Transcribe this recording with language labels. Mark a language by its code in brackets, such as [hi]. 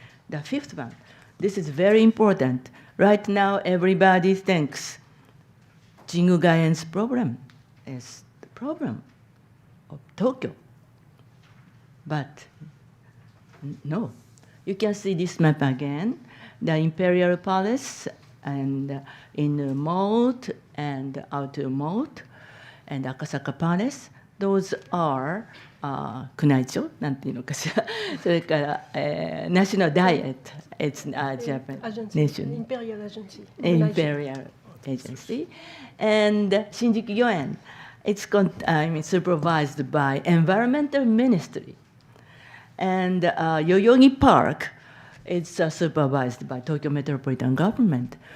[en] The 5th one, this is very important. Right now, everybody thinks Jingu Gaien's problem is the problem of Tokyo. But no, you can see this map again. The Imperial Palace and inner moat and outer moat and Akasaka Palace. Those are [ja] 宮内庁なんていうのかしら。それから、 [en] National Diet. It's Japan nation. Imperial Agency. Imperial Agency. And Shinjuku Gyoen. It's supervised by Environmental Ministry. And Yoyogi Park, it's supervised by Tokyo Metropolitan Government.